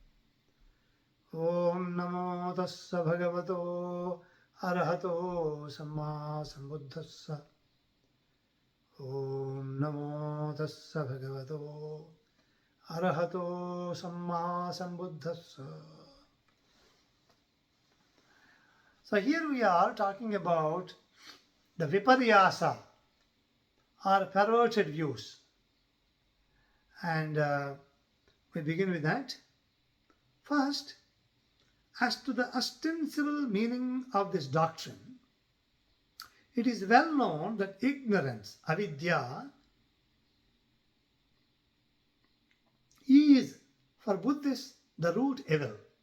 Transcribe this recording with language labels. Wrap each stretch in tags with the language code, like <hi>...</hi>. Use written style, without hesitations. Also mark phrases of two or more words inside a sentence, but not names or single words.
<pi>Om Namo Tassa Bhagavato Arahato Samma Sambuddhassa. Om Namo Tassa Bhagavato Arahato Samma Sambuddhassa.</pi> <en>So here we are talking about the viparyasa or perverted views, and we begin with that. First, as to the ostensible meaning of this doctrine, it is well known that ignorance, avidya, is for Buddhists the root evil.</en>